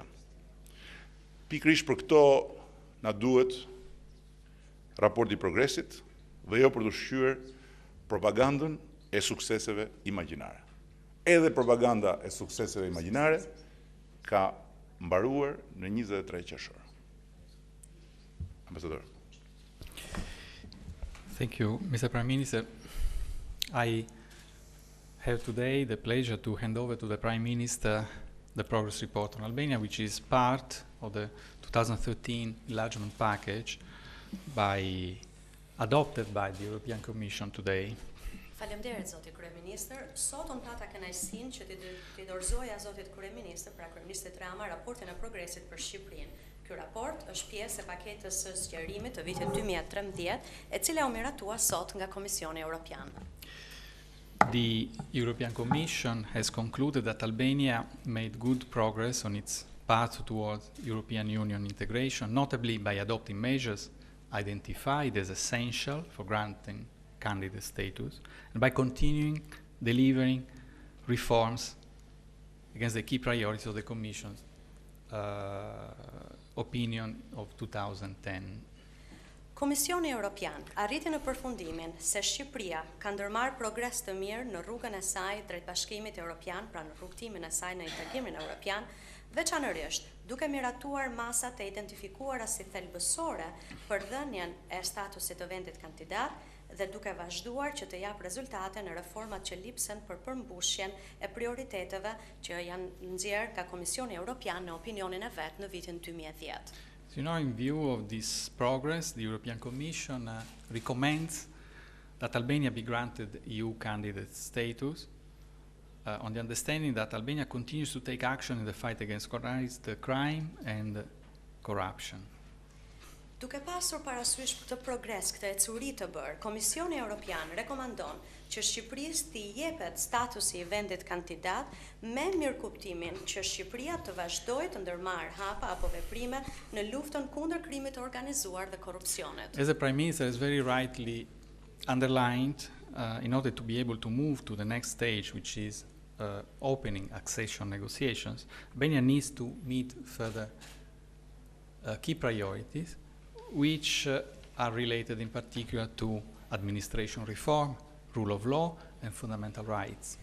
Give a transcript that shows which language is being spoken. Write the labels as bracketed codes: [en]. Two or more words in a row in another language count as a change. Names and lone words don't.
[sq] Pikërisht për këto na duhet raporti i progresit dhe jo për të ushqyer propagandën e sukseseve imagjinare. Edhe propaganda e sukseseve imagjinare ka mbaruar në 23 qershor. Ambasador. [en] Thank you, Mr. Prime Minister. I have today the pleasure to hand over to the Prime Minister the progress report on Albania, which is part of the 2013 enlargement package adopted by the European Commission today. [sq] Faleminderit zoti kryeministër. Sot unë pata kënaqësinë që t'i dorëzoja zotit kryeministër, pra kryeministrit Rama, raportin e progresit për Shqipërinë. Ky raport është pjesë e paketës së zgjerimit të vitit 2013, e cila u miratua sot nga Komisioni Evropian. [en] The European Commission has concluded that Albania made good progress on its path towards European Union integration, notably by adopting measures identified as essential for granting candidate status, and by continuing delivering reforms against the key priorities of the Commission's opinion of 2010. [sq] Komisioni Evropian arriti në përfundimin se Shqipëria ka ndërmarrë progres të mirë në rrugën e saj drejt Bashkimit Evropian, pra në rrugtimin e saj në integrimin evropian, veçanërisht duke miratuar masat e identifikuara si thelbësore për dhënien e statusit të vendit kandidat dhe duke vazhduar që të jap rezultate në reformat që lipsen për përmbushjen e prioriteteve që janë nxjerrë nga Komisioni Evropian në opinionin e vet në vitin 2010. [en] So, in view of this progress, the European Commission recommends that Albania be granted EU candidate status on the understanding that Albania continues to take action in the fight against organized crime and corruption. [sq] Duke pasur parasysh këtë progres, këtë ecuri të bërë, Komisioni Evropian rekomandon që Shqipërisë t'i jepet statusi i vendit kandidat me mirëkuptimin që Shqipëria të vazhdojë të ndërmarrë hapa apo veprime në luftën kundër krimit të organizuar dhe korrupsionit. [en] As the Prime Minister has very rightly underlined, in order to be able to move to the next stage, which is opening accession negotiations, Albania needs to meet further key priorities, which are related in particular to administration reform, rule of law and fundamental rights.